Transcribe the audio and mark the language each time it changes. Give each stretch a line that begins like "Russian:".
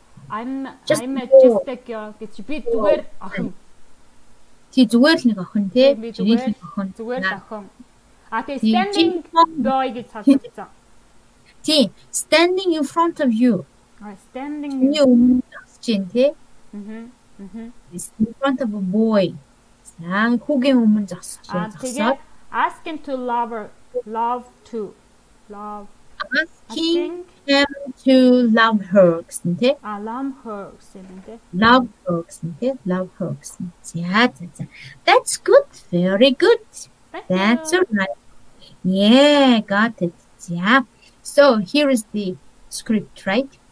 English: I'm just a girl
Mongolian: гэж би зүгээр охин. Чи зүгээр л нэг охин тий. Зүгээр л охин. Тэгээ
English: standing boy
Mongolian: гэж сонсогдсон.
English: Тий, standing in front of you. Standing in front of a boy.
Mongolian: За хүүгийн өмнө зогсож байна.
English: Тэгээ asking to love to. Asking him to love her
Mongolian: гэсэн тий.
English: Love her
Mongolian: гэсэн тий.
English: Love her
Mongolian: гэсэн.
English: За. That's good. Very good. That's all right. Yeah, got it. Yeah. So here is the script, right?